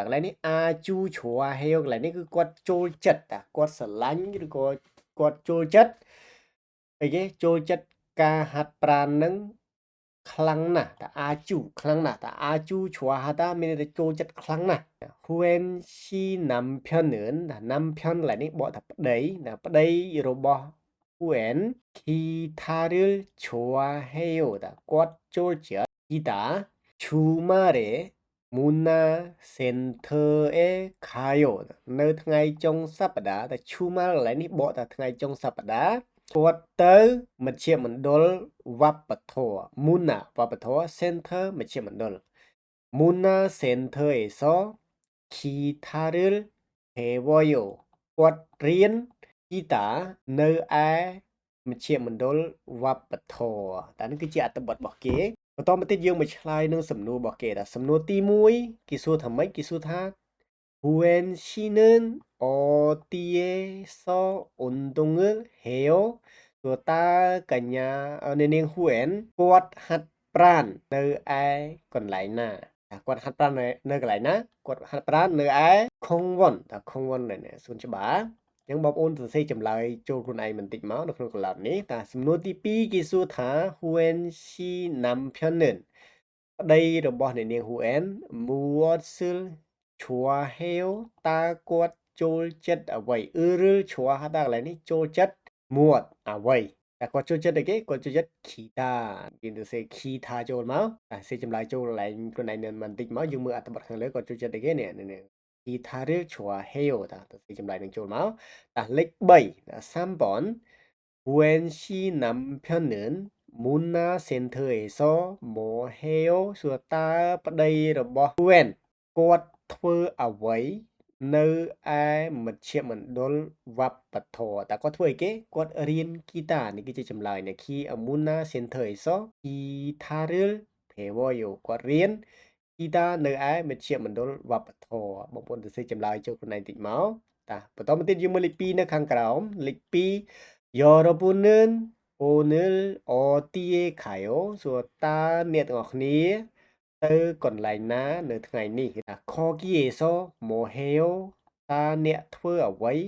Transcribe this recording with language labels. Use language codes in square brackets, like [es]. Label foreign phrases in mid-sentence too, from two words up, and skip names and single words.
[km] ន្លែងនេះ [ko] 아주 좋아해요 [km] កន្លែងនេះគឺគាត់ចូលចិត្តតាគាត់ស្រឡាញ់ឬក៏គាត់ចូលចិត្តអីគេចូលចិត្តការហាត់ប្រាណនឹងខ្លាំងណាស់តា 아주 ខ្លាំងណាស់តា [ko] 아주 좋아하다 [km] មានន័យថាចូលចិត្តខ្លាំងណាស់ [ko] 후엔 씨 남편은 남편 [km] កន្លែងនេះបកថាប្តីណាប្តីរបស់ 후엔 [ko] 기타를 좋아해요. 꽉 졸지 기타 주말에 문화센터에 가요. [km] នៅថ្ងៃចុងសប្តាហ៍តែ 주말 កន្លែងនេះបកថាថ្ងៃចុងសប្តាហ៍គាត់ទៅមជ្ឈមណ្ឌលវប្បធម៌ 문화 វប្បធម៌ center មជ្ឈមណ្ឌល [ko] 문화센터에서 기타를 배워요. [km] គាត់រៀនហ្គីតានៅឯមជ្ឈមណ្ឌលវប្បធម៌តែនេះគឺជាអត្ថបទរបស់គេបន្តមកទៀតយើងមកឆ្លើយនឹងសំណួររបស់គេថាសំណួរទី1គេសួរថាម៉េចគេសួរថា [ko] 후엔 씨는 어디에서 운동을 해요? [km] សួរតើកញ្ញានាង 후엔 គាត់ហាត់ប្រាណនៅឯកន្លែងណាគាត់ហាត់ប្រាណនៅកន្លែងណាគាត់ហាត់ប្រាណនៅឯខុងវ៉ុនតាខុងវ៉ុននៅសួនច្បារអញ្ចឹងបងប្អូនសរសេរចម្លើយចូលខ្លួនឯងបន្តិចមកនៅក្នុងកន្លែងនេះតាសំ ណួរទី2គេសួរថា [ko] 후엔 씨 남편은 [km] ប្តីរបស់អ្នកនាង [ko] 후엔 무엇을 좋아해요 [km] តើគាត់ចូលចិត្តអ្វីឬ 좋아하다 កន្លែងនេះចូលចិត្ត muat អ្វីតែគាត់ចូលចិត្តអីគេគាត់ចូលចិត្ត 기타 យើងទៅសេ 기타 ចូលមក តែសេចម្លើយចូលកន្លែងខ្លួនឯងបន្តិចមកយើងមើលអត្ថបទខាងលើគាត់ចូលចិត្តអីគេនេះ [ko] 기타를 좋아해요 [km] តាទៅសេចម្លើយនឹងចូលមកតាលេខ3 [ko] 3번 후엔 씨 남편은 문화센터에서 뭐 해요 [km] សួរតើប្តីរបស់ 후엔 គាត់ធ្វើអ្វីនៅឯមជ្ឈមណ្ឌលវប្ប ធម៌តើគាត់ធ្វើអីគេគាត់រៀនហ្គីតានេះគឺជាចម្លើយនៃ [ko] 문화센터에서 기타를 배워요 [km] គាត់រៀនហ្គីតានៅឯមជ្ឈមណ្ឌលវប្បធម៌បងប្អូនទៅសេចម្លើយចូលខ្លួនឯងតិចមកតាបន្តមកទៀតយើងមើលលេខ2នៅខាងក្រោមលេខ2 [ko] 여러분은 오늘 어디에 가요 [km] សួរតើអ្នកទាំងអស់គ្នាទៅកន្លែងណានៅថ្ងៃនេះ [ko] 거기에서 뭐 해요 [km] តើអ្នកធ្វើអ្វី